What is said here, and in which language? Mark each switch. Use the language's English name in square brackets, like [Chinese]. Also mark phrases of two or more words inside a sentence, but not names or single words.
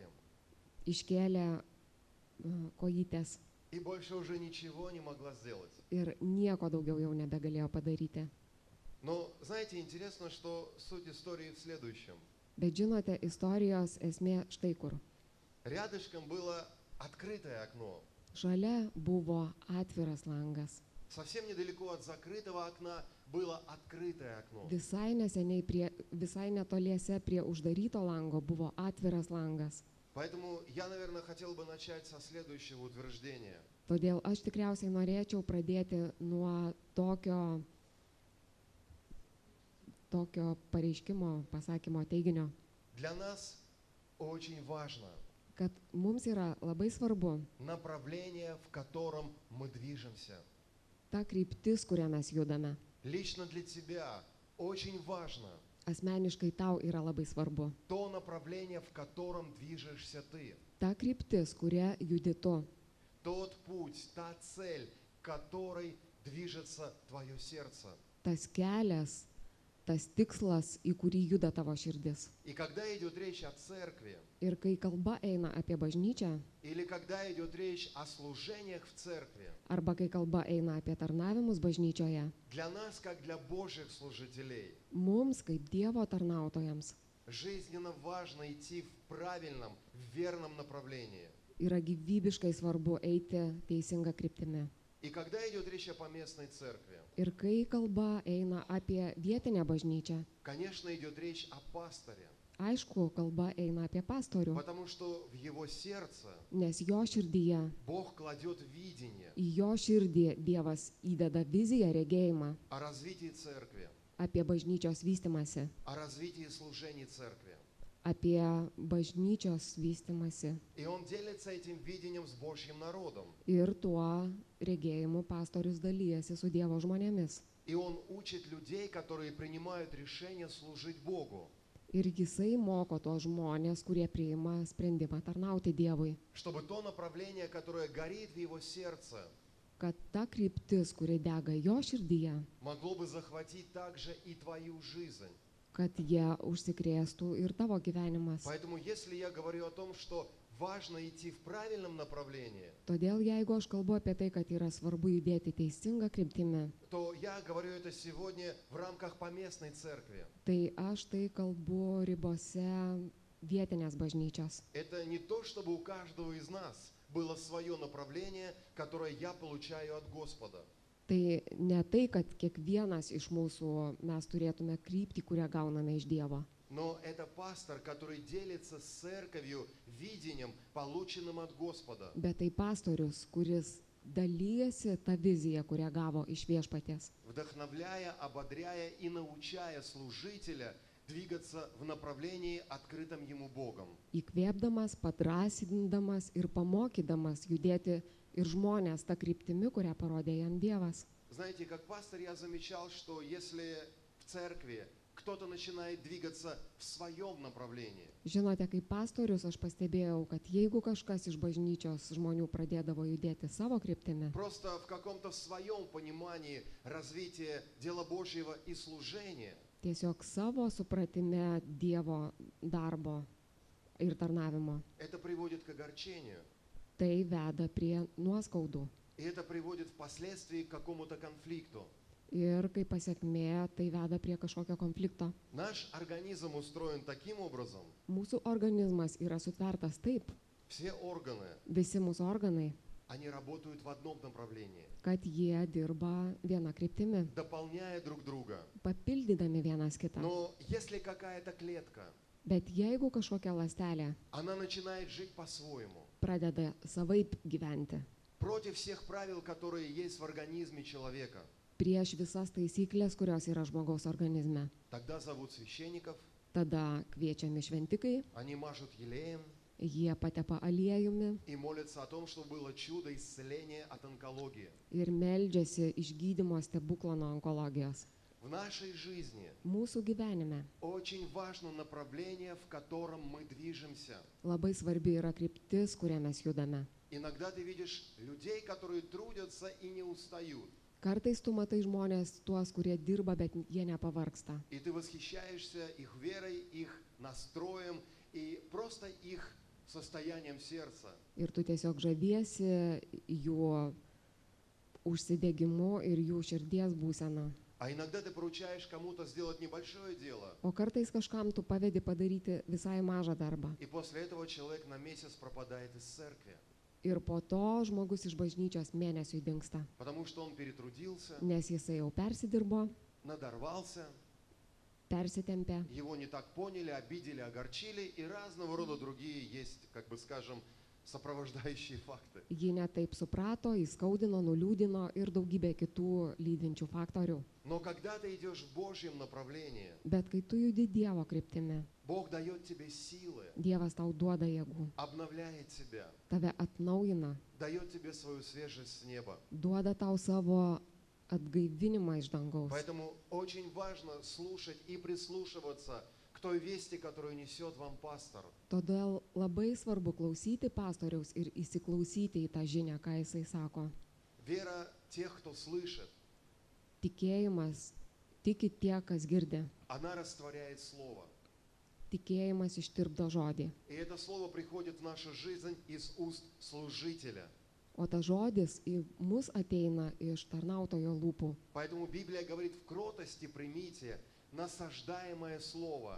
[Lithuanian] iškėlė kojytės [Russian] и больше уже ничего не могла сделать. [Lithuanian] ir nieko daugiau jau nebegalėjo padaryti. [Russian] Но, знаете, интересно, что суть истории в следующем. [Lithuanian] Bet žinote, istorijos esmė štai kur. [Russian] Рядышком было открытое окно. [Lithuanian] Šalia buvo atviras langas. [Russian] Совсем недалеко от закрытого окна было открытое окно. [Lithuanian] Visai neseniai, visai netoliese prie uždaryto lango buvo atviras langas. [Russian] Поэтому я, наверное, хотел бы начать со следующего утверждения. [Lithuanian] Todėl aš tikriausiai norėčiau pradėti nuo tokio pareiškimo, pasakymo, teiginio, [Russian] Для нас очень важно [Lithuanian] kad mums yra labai svarbu [Russian] направление, в котором мы движемся. [Lithuanian] ta kryptis, kuria mes judame. [Russian] Лично для тебя очень важно [Lithuanian] Asmeniškai tau yra labai svarbu. [Russian] то направление, в котором движешься ты. [Lithuanian] Ta kryptis, kuria judi tu. [Russian] Тот путь, та цель, к которой движется твое сердце. [Lithuanian] Tas kelias, tas tikslas, į kurį juda tavo širdis. [Russian] И когда идет речь о церкви, [Lithuanian] Ir kai kalba eina apie bažnyčią, [Russian] или когда идет речь о служениях в церкви, [Lithuanian] arba kai kalba eina apie tarnavimus bažnyčioje, [Russian] для нас, как для Божьих служителей, [Lithuanian] mums, kaip Dievo tarnautojams, [Russian] жизненно важно идти в правильном, в верном направлении. [Lithuanian] yra gyvybiškai svarbu eiti teisinga kryptimi. [Russian] И когда идет речь о поместной церкви, [Lithuanian] Ir kai kalba eina apie vietinę bažnyčią, [Russian] конечно, идет речь о пасторе, [Lithuanian] aišku, kalba eina apie pastorių, [Russian] потому что в его сердце [Lithuanian] nes jo širdyje, [Russian] Бог кладет видение [Lithuanian] į jo širdį Dievas įdeda viziją, regėjimą [Russian] о развитии церкви, [Lithuanian] apie bažnyčios vystimąsi, [Russian] о развитии служений церкви. [Lithuanian] apie bažnyčios vystimąsi. [Russian] И он делится этим видением с Божьим народом. [Lithuanian] Ir tuo regėjimu pastorius dalyjasi su Dievo žmonėmis. [Russian] И он учит людей, которые принимают решение служить Богу, [Lithuanian] Ir jisai moko tuos žmonės, kurie priima sprendimą tarnauti Dievui, [Russian] чтобы то направление, которое горит в его сердце, [Lithuanian] kad ta kryptis, kuri dega jo širdyje, [Russian] могло бы захватить также и твою жизнь. [Lithuanian] kad jie užsikrėstų ir tavo gyvenimas. [Russian] Поэтому если я говорю о том, что важно идти в правильном направлении, [Lithuanian] Todėl jeigu aš kalbu apie tai, kad yra svarbu judėti teisinga kryptimi, [Russian] то я говорю это сегодня в рамках поместной церкви. [Lithuanian] tai aš tai kalbu ribose vietinės bažnyčios. [Russian] Это не то, чтобы у каждого из нас было свое направление, которое я получаю от Господа. [Lithuanian] Tai ne tai, kad kiekvienas iš mūsų mes turėtume kryptį, kurią gauname iš Dievo. [Russian] Но это пастор, который делится с церковью видением, полученным от Господа. [Lithuanian] Bet tai pastorius, kuris dalyjasi tą viziją, kurią gavo iš viešpaties. [Russian] Вдохновляя, ободряя и научая служителя двигаться в направлении, открытом ему Богом. [Lithuanian] Įkvėpdamas, padrasindamas ir pamokydamas judėti ir žmonės tą kryptimi, kurią parodė jam Dievas. [Russian] Знаете, как пастор я замечал, что если в церкви кто-то начинает двигаться в своем направлении, [Lithuanian] Žinote, kaip pastorius aš pastebėjau, kad jeigu kažkas iš bažnyčios žmonių pradėdavo judėti savo kryptimi, [Russian] просто в каком-то своем понимании развития дела Божьего и служения, [Lithuanian] tiesiog savo supratime Dievo darbo ir tarnavimo, [Russian] это приводит к огорчению. [Lithuanian] tai veda prie nuoskaudų. [Russian] И это приводит впоследствии к какому-то конфликту. [Lithuanian] Ir kaip pasiekmė, tai veda prie kažkokio konflikto. [Russian] Наш организм устроен таким образом, [Lithuanian] Mūsų organizmas yra sutvertas taip, [Russian] все органы, [Lithuanian] visi mūsų organai, [Russian] они работают в одном направлении, [Lithuanian] kad jie dirba viena kryptimi, [Russian] дополняя друг друга. [Lithuanian] papildydami vienas kitą. [Russian] Но если какая-то клетка, [Lithuanian] Bet jeigu kažkokia ląstelė [Russian] она начинает жить по-своему, [Lithuanian] pradeda savaip gyventi, [Russian] против всех правил, которые есть в организме человека, [Lithuanian] prieš visas taisyklės, kurios yra žmogaus organizme, [Russian] тогда зовут священников, [Lithuanian] tada kviečiami šventikai, [Russian] они мажут елеем [Lithuanian] jie patepa aliejumi [Russian] и молятся о том, чтобы было чудо исцеления от онкологии. [Lithuanian] ir meldžiasi išgydymo stebuklo nuo onkologijos. [Russian] В нашей жизни [Lithuanian] Mūsų gyvenime [Russian] очень важно направление, в котором мы движемся. [Lithuanian] labai svarbi yra kryptis, kuria mes judame. [Russian] Иногда ты видишь людей, которые трудятся и не устают. [Lithuanian] Kartais tu matai žmonės tuos, kurie dirba, bet jie nepavargsta. [Russian] И ты восхищаешься их верой, их настроем и просто их состоянием сердца. [Lithuanian] Ir tu tiesiog žaviesi jų užsidegimu ir jų širdies būsena. [Russian] А иногда ты поручаешь кому-то сделать небольшое дело, [Lithuanian] O kartais kažkam tu pavedi padaryti visai mažą darbą. [Russian] и после этого человек на месяц пропадает из церкви, [Lithuanian] Ir po to žmogus iš bažnyčios mėnesiui dingsta, [Russian] потому что он перетрудился, [Lithuanian] nes jisai jau persidirbo, [Russian] надорвался, [Lithuanian] persitempė, [Russian] его не так поняли, обидели, огорчили, и разного рода другие есть, как бы скажем, сопровождающие факты. [Lithuanian] jį netaip suprato, įskaudino, nuliūdino ir daugybė kitų lydinčių faktorių. [Russian] Но когда ты идешь в Божьем направлении, [Lithuanian] Bet kai tu judi Dievo kryptimi, [Russian] Бог дает тебе силы, [Lithuanian] Dievas tau duoda jėgų, [Russian] обновляет тебя, [Lithuanian] tave atnaujina, [Russian] дает тебе свою свежесть с неба. [Lithuanian] duoda tau savo atgaivinimą iš dangaus. [Russian] Поэтому очень важно слушать и прислушиваться к той вести, которую несет вам пастор. [Lithuanian] Todėl labai svarbu klausyti pastoriaus ir įsiklausyti į tą žinią, ką jisai sako. [Russian] Вера тех, кто слышит, [Lithuanian] Tikėjimas tiki tie, kas girdi. [Russian] она растворяет слово. [Lithuanian] Tikėjimas ištirpdo žodį. [Russian] И это слово приходит в нашу жизнь из уст служителя. [Lithuanian] O tas žodis į mus ateina iš tarnautojo lūpų. [Russian] Поэтому Библия говорит, в кротости примите насаждаемое слово,